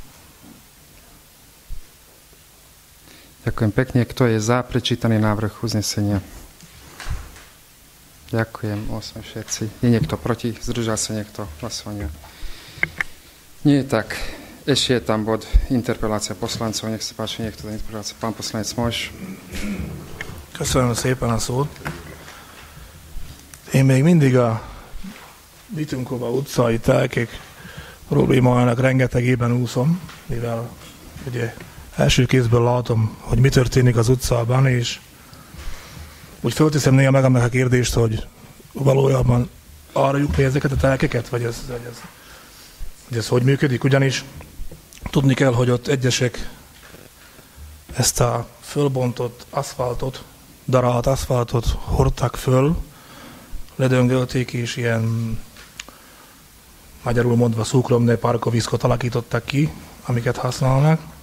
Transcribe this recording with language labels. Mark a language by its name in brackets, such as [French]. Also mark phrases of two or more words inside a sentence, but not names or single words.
[Slovak] Ďakujem pekne. Kto je za prečítaný návrh uznesenia? Ďakujem. 8 všetci. Je niekto proti? Zdržal sa niekto hlasovania? Nie, tak ešte je tam bod interpelácia poslancov. Nech sa páči, niekto do interpelácie. Pán poslanec Mojš. [Hungarian] Köszönöm szépen a szót. Én még mindig a Vitunkova utcai telkek problémájának rengetegében úszom, mivel ugye első kézből látom, hogy mi történik az utcában, és úgy fölteszem néha magamnak a kérdést, hogy valójában arra jutni ezeket a telkeket, vagy ez hogy működik, ugyanis tudni kell, hogy ott egyesek ezt a fölbontott aszfaltot, darált aszfaltot hordták föl, ledöngölték, és ilyen magyarul mondva [Slovak] szukromné parkoviszkot [Hungarian] alakítottak ki, amiket használnak.